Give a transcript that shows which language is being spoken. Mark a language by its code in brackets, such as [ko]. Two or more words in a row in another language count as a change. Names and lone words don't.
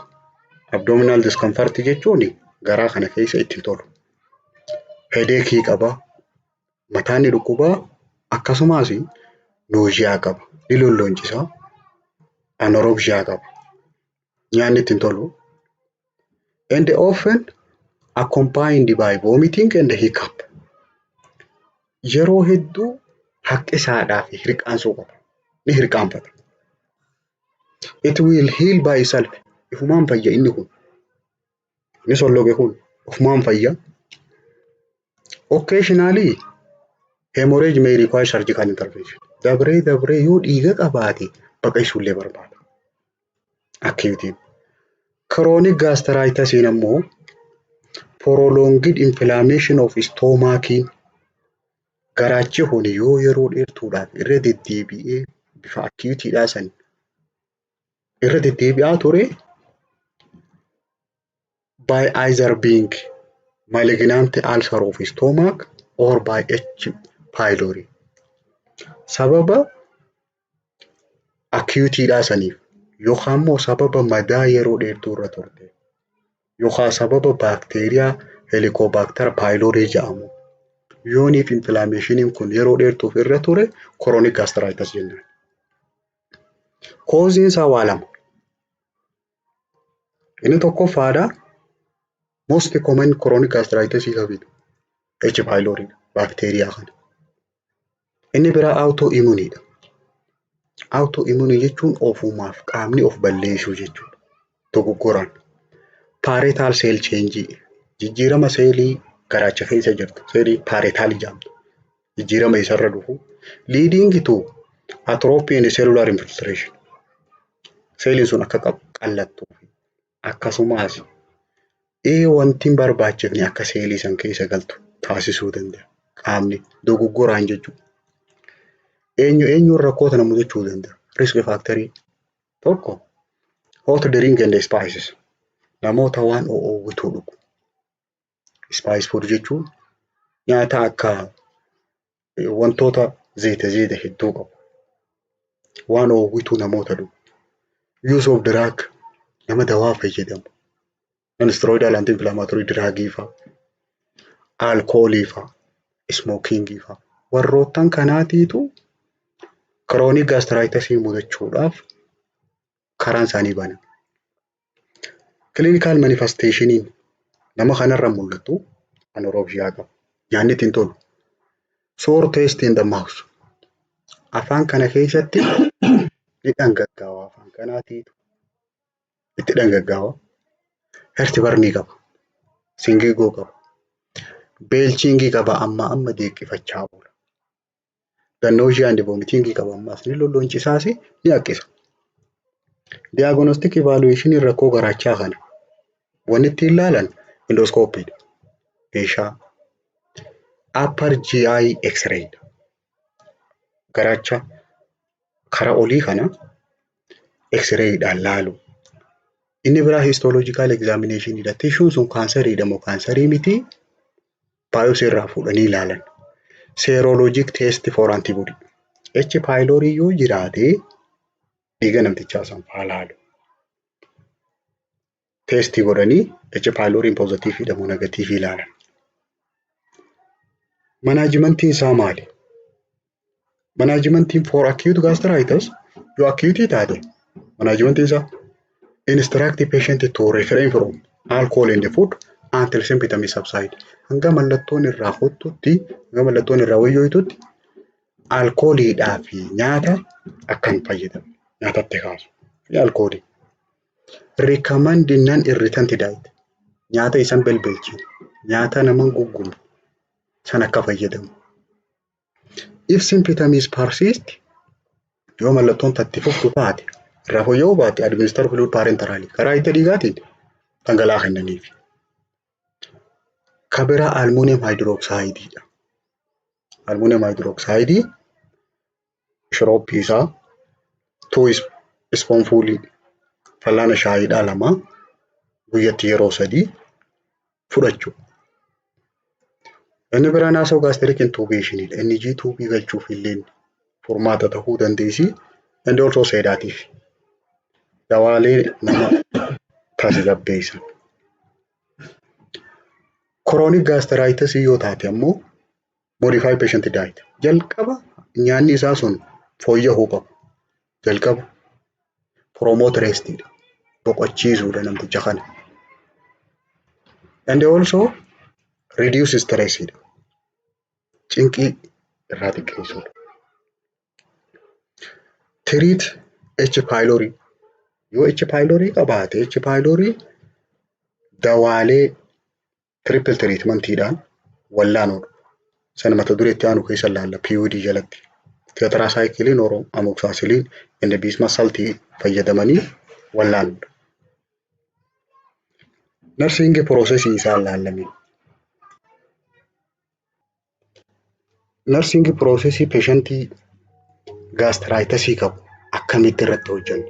[en] Abdominal discomfort [om] jechuun garaa kana keessa itti tolu. Headache qaba. Mataan ni dhukkuba. Akkasumas nausea qaba. Ni lollonchisa. Anorexia qaba. Nyaanni itti tolu. [en] And often accompanied by vomiting and hiccup. [om] Yeroo hedduu haqqisaadhaa fi hirqaansuu qaba. Ni hirqaanfata. [en] It will heal by itself. [om] Ifumaan fayya inni kun. Inni solloqe kun ifumaan fayya. [en] Occasionally hemorrhage may require surgical intervention. [om] Dabree yoo dhiiga qabaate baqaqsuullee barbaada. [en] Acute. Chronic gastritis ammoo prolonged inflammation of stomach. [om] Garaachi kun yoo yeroo dheertuudhaaf irra deddeebi'ee bifa acute san irra deddeebi'aa ture [en] by either being malignant ulcer of stomach or by H. pylori. [om] Sababa acute saniif yookaan immoo sababa madaa yeroo dheertuu irra turte yookaan sababa baakteeriyaa Helicobacter pylori jedhamu yooniif inflammationiin kun yeroo dheertuuf irra ture [en] chronic gastritis [om] jenna. Causein isaa waa lama. Inni tokkoffaadha [en] most common chronic gastritis [om] qabitu H. pylori baakteeriyaa kana. Inni biraa autoimmune dha. Autoimmune jechuun ofumaaf qaamni of balleessuu jechuudha. Dogoggoraan. [en] Parietal cell change [om] jijjiirama seelii garaacha keessa jirtu seelii parietal jedhamtu jijjiirama isarra dhufu [en] leading to atrophy and cellular infiltration. [om] Seeliin sun akka qallattu akkasumas wanti barbaachifne akka seelii san keessa galtu taasisuu danda'a. Qaamni dogoggoraan jechuudha. Eenyuun rakkoo kana mudachuu danda'a. [en] Risk factorii tokko hot drink and spices. [om] Namoota waan oowwituu dhugu. [en] Spice food [om] jechuun nyaata akka wantoota zayita hedduu qabu. Waan oowwituu namoota dhugu. [en] Use of drug [om] nama dawaa fayyadamu. [en] Non-steroidal anti-inflammatory drugii fa'a. [om] Alkoolii fa'a. Smookingii fa'a. Warroottan kanaatiitu [en] chronic gastritis [om] mudachuudhaaf karaan isaanii bana. [en] Clinical manifestationiin [om] nama kanarra mul'atu anorexia qaba. Nyaanni ittiin tolu. [en] Sour taste in the mouth. [om] Afaan kana keessatti ni dhangaggaawa afaan kanaatiitu. Itti dhangaggaawa. Heartburn qaba. Singigoo qaba. Belching qaba amma deeqqifachaa oola. [en] The nausea and vomiting [om] qaba ammas ni lollonchisaas ni haqqisa. [en] Diagnostic evaluation [om] rakkoo garaachaa kana. Wanni ittiin ilaalan endoscopy dha. Meeshaa [en] upper GI X-ray [om] dha. Garaacha kara olii kana X-ray dhaan laalu. Inni biraa [en] histological examination [om] dha. Tissuun sun kaansarii dha moo kaansarii miti? Biopsy irraa fuudhanii ilaalan. [en] Serologic test for antibody. [om] H. pylori yoo jiraate dhiiga namtichaa san faa laalu. Testii godhanii H. pylori positive dha moo negative ilaalan. Managementiin isaa maali? [en] Managementiin for acute gastritis [om] yoo acute taate managementiin isaa [en] instruct the patient to refrain from alcohol in the food until symptoms subside. [om] Hanga mallattoon irraa fottutti, hanga mallattoon irraa wayyooytutti alkooliidhaa fi nyaata akka hin fayyadamu. Nyaatatti kaasu. Alkoolii. [en] Recommend non-irritant diet. [om] Nyaata isan belbelchiin. Nyaata naman guggumbu. San akka fayyadamu. [en] If symptoms persist, [om] yoo mallattoon tatti fuftu taate, irraa fooyya'uu baate [en] administer fluid parenterally. [om] Karaa itti dhiigaatiin dhangala'aa kennaniif. Kabira [en] aluminum hydroxide [om] dha. [en] Aluminum hydroxide [om] shirooppii isaa 2 spoonful fal'aana shaayiidhaa 2 guyyatti yeroo 3 fudhachuu. Inni biraa [en] nasogastric intubation [om] dha. NG tuubii galchuuf illee furmaata ta'uu dandeessi. [en] And also sedative. [om] Dawaalee nama tasgabbeessan. [en] Chronic gastritis [om] yoo taate ammoo [en] modify patient diet. [om] Jalqaba nyaanni isaa sun fooyya'uu qabu. Jalqaba [en] promote rest [om] dha. Boqochiisuudha namticha kana. [en] And also reduce stress dha. [om] Cinqii irraa xiqqeessuudha. [en] Treat H. pylori. [om] Yoo H. pylori qabaate H. pylori dawaalee [en] triple treatmentiidhaan [om] wallaanuudha. Sana mata dureetti aanu keessa laalla PUD jalatti. [en] Tetracycline or amoxicillin and bismuth salt [om] fayyadamanii wallaanuudha. [en] Nursing process [om] isaa laallamee. [en] Nursing process [om] patientii gastritis qabu akkamitti irratti hojjennu.